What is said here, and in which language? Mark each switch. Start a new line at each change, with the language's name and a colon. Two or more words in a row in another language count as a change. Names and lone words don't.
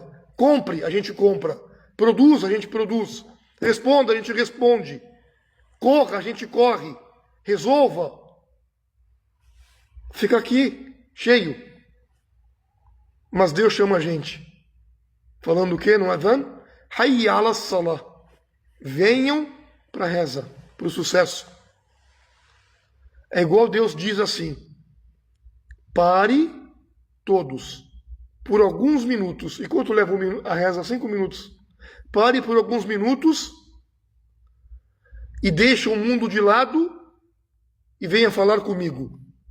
Portuguese: Compre, a gente compra. Produza, a gente produz. Responda, a gente responde. Corra, a gente corre. Resolva. Fica aqui, cheio. Mas Deus chama a gente. Falando o quê? No Adhan?
Arabic: حي على الصلاة.
Portuguese: Venham para a reza, para o sucesso. É igual Deus diz assim: pare todos por alguns minutos. E quanto leva a reza? 5 minutos. Pare por alguns minutos e deixe o mundo de lado e venha falar comigo.